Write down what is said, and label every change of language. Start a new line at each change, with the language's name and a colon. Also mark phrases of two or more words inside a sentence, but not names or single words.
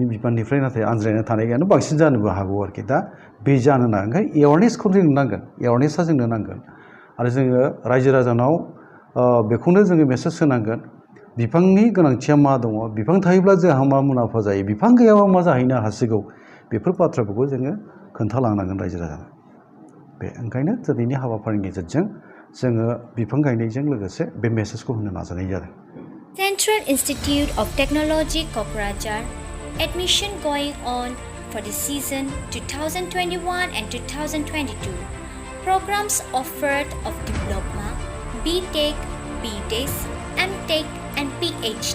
Bodo: बिबाननिफ्राय नाथाय आनज्रायना थानायानो बांसिन जानोबो हागौ आरोखि दा बे जानो नाङा ओंखायनो एवारनेसखौ जोंनो नांगोन एवारनेसा जोंनो नांगोन आरो जोङो रायजो राजानाव बेखौनो जोङो मेसेज होनांगोन बिफांनि गोनांथिया मा दङ बिफां थायोब्ला जोंहा मा मुलाम्फा जायो बिफां गैयाबा मा जाहैनो हासिगौ बेफोर बाथ्राफोरखौ जोङो खोन्थालांनांगोन रायजो राजानो बे ओंखायनो दिनैनि हाबाफारिनि गेजेरजों जोङो बिफां गायनायजों लोगोसे बे मेसेजखौ होनो नाजानाय जादों.
English: Central Institute of Technology Kokrajhar admission going on for the season 2021 and 2022. Programs offered of Diploma, B.Tech, B.Tech, M.Tech and PhD.